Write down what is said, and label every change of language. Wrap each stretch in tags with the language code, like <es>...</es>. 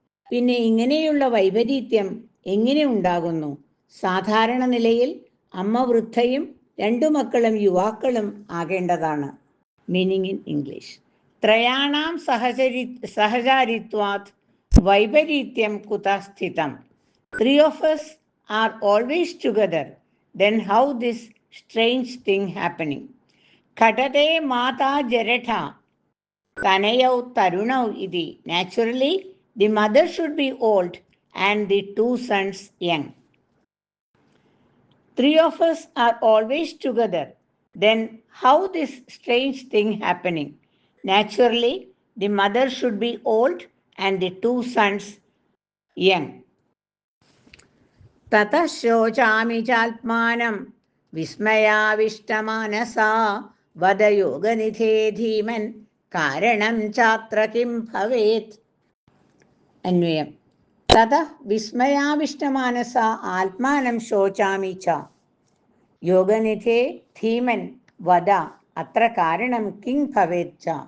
<ml>പിന്നെ ഇങ്ങനെയുള്ള വൈപരീത്യം എങ്ങനെ ഉണ്ടാകുന്നു. സാധാരണ നിലയിൽ അമ്മ വൃദ്ധയും രണ്ടു മക്കളും യുവാക്കളും ആകേണ്ടതാണ്.</ml> <en>meaning in English:</en> <sa>ത്രയാണാം സഹചാരിത്വാത് വൈപരീത്യം കുതഃ സ്ഥിതം.</sa> <en>3 of us are always together, then how this strange thing happening?</en> <sa>Khatate mata jaratha tanayau tarunau iti.</sa> <en>Naturally, the mother should be old and the 2 sons young. 3 of us are always together, then how this strange thing happening? Naturally, the mother should be old and the 2 sons young.</en> <sa>തതഃ ശോചാമി ചാത്മാനം വിസ്മയാവിഷ്ടമാനസാ വദ യോഗനിധേ ധീമൻ കാരണം ചാത്ര Kim ഭവേത്. അന്വയം: തതഃ വിസ്മയാവിഷ്ടമാനസ ആത്മാനം ശോചാമി ച യോഗനിധേ ധീമൻ വദ അത്ര കാരണം Kim ഭവേത് ച.</sa>